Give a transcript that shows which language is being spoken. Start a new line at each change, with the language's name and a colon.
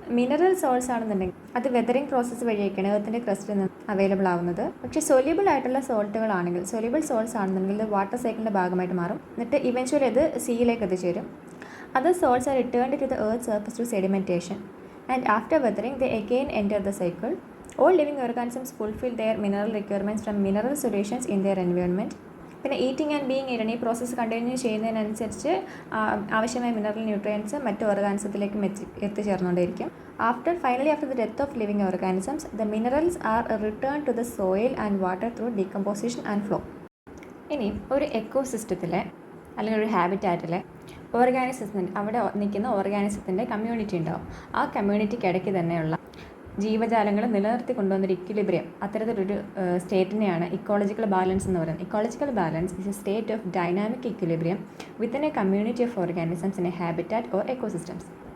Malayalam: Mineral salts ആണെന്നുണ്ടെങ്കിൽ അത് weathering process വഴിയൊക്കെയാണ് എർത്തിൻ്റെ ക്രസ്റ്റിൽ നിന്ന് അവൈലബിൾ ആവുന്നത്. പക്ഷേ സൊല്യൂബിൾ ആയിട്ടുള്ള സോൾട്ട്സ് ആണെന്നുണ്ടെങ്കിൽ ഇത് വാട്ടർ സൈക്കിളിൻ്റെ ഭാഗമായിട്ട് മാറും. എന്നിട്ട് ഇവൻച്വലി അത് സീയിലേക്ക് എത്തിച്ചേരും.
English: Other salts are returned to the earth's surface through sedimentation, and after weathering they again enter the cycle. All living organisms fulfill their mineral requirements from mineral solutions in their environment.
Malayalam: പിന്നെ
English: eating and being eaten,
Malayalam: ഈ process continue ചെയ്യുന്നതിനനുസരിച്ച് ആവശ്യമായ mineral nutrients മറ്റ് ഓർഗാനിസത്തിലേക്കും എത്തിച്ചേർന്നുകൊണ്ടിരിക്കും.
English: Finally, after the death of living organisms, the minerals are returned to the soil and water through decomposition and flow.
Malayalam: ഇനി ഒരു എക്കോസിസ്റ്റത്തിലെ അല്ലെങ്കിൽ ഒരു ഹാബിറ്റാറ്റിലെ അവിടെ നിൽക്കുന്ന ഓർഗാനിസത്തിൻ്റെ കമ്മ്യൂണിറ്റി ഉണ്ടാവും. ആ കമ്മ്യൂണിറ്റിക്കിടയ്ക്ക് തന്നെയുള്ള ജീവജാലങ്ങൾ നിലനിർത്തി കൊണ്ടുവന്നൊരു ഇക്വിലിബ്രിയം, അത്തരത്തിലൊരു സ്റ്റേറ്റിനെയാണ് ഇക്കോളജിക്കൽ ബാലൻസ് എന്ന് പറയുന്നത്.
English: Ecological balance is a state of dynamic equilibrium within a community of organisms in a habitat or ecosystems.